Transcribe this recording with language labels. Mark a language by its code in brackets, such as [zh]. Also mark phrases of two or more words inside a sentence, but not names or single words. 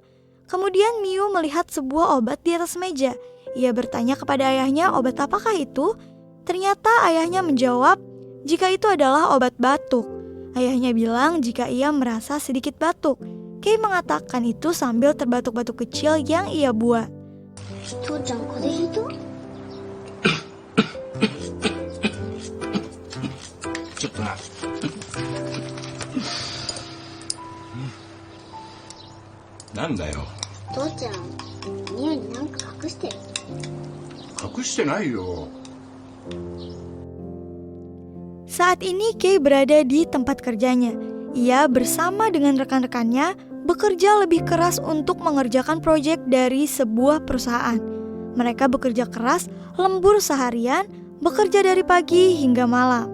[id] Kemudian Miu melihat sebuah obat di atas meja. Ia bertanya kepada ayahnya obat apakah itu. Ternyata ayahnya menjawab jika itu adalah obat batuk. Ayahnya bilang jika ia merasa sedikit batuk. Kei mengatakan itu sambil terbatuk-batuk kecil yang ia buat. [ja] 父ちゃん風邪ひいた？ちょっとな。なんだよ。父ちゃん、ミュウになんか隠してる？隠してないよ。 [id] Saat ini Kei berada di tempat kerjanya. Ia bersama dengan rekan-rekannya bekerja lebih keras untuk mengerjakan proyek dari sebuah perusahaan. Mereka bekerja keras, lembur seharian, bekerja dari pagi hingga malam.